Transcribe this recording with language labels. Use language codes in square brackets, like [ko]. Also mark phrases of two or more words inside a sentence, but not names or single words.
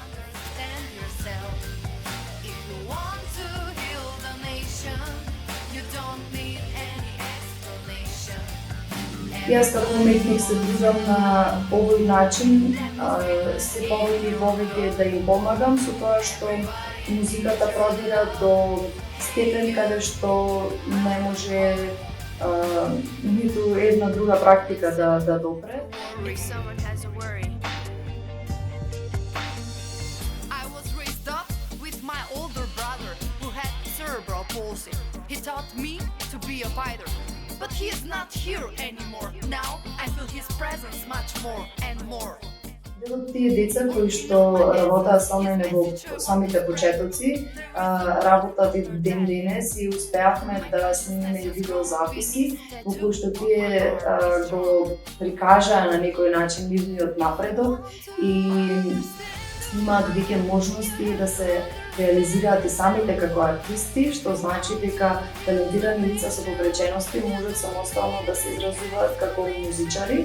[mk] Јас како уметник се движам на овој начин, се повеќе и повеќе да им помагам со тоа што музиката продира до степен каде што не може ниту една друга практика да допре. [en] He taught me to be a fighter, but he is not here anymore. Now I feel his presence much more and more. [mk] Дел од тие деца кои што работаа со мене во самите почетоци, работат и ден денес и успеавме да снимеме видеозаписи во кои што тие го прикажаа на некој начин нивниот напредок и имаат веќе можности да се реализираат и самите како артисти, што значи дека талентирани лица со попречености можат самостојно да се изразуваат како музичари.